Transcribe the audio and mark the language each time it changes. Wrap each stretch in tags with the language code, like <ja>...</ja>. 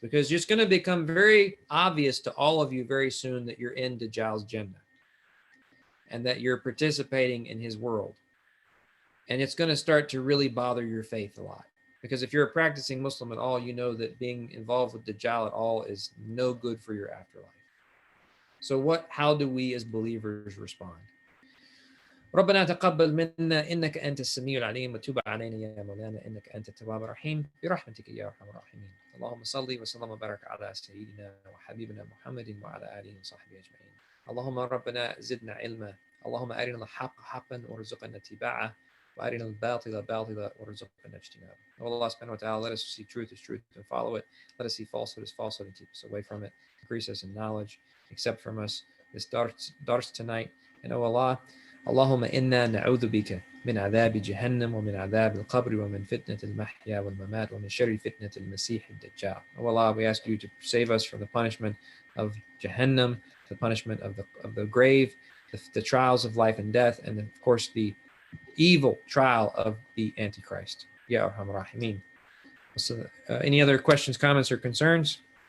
<en>Because it's going to become very obvious to all of you very soon that you're in Dajjal's Jannah and that you're participating in his world. And it's going to start to really bother your faith a lot. Because if you're a practicing Muslim at all, you know that being involved with Dajjal at all is no good for your afterlife. So how do we as believers respond?</en> <ar>ربنا تقبل منا إنك أنت السميع العليم وتب علينا يا مولانا إنك أنت التواب الرحيم برحمتك يا أرحم الراحمين اللهم صل وسلم وبارك على سيدنا وحبيبنا محمد وعلى آله وصحبه أجمعين اللهم ربنا زدنا علما اللهم أرنا الحق حقا وارزقنا اتباعه وأرنا الباطل باطلا وارزقنا اجتنابه.</ar> <en>Oh Allah subhanahu wa ta'ala, let us see truth as truth and follow it. Let us see falsehood as falsehood and keep us away from it. Increase us in knowledge. Accept from us this dars tonight. And oh Allah,</en> <ar>اللهم إنا نعوذ بك من عذاب جهنم ومن عذاب القبر ومن فتنة المحيا والممات ومن شر فتنة المسيح الدجال.</ar> <en>Oh Allah, we ask you to save us from the punishment of Jahannam, the punishment of the grave, the trials of life and death, and of course the evil trial of the Antichrist. Ya Arhamar Rahimin. So, any other questions, comments, or concerns?</en>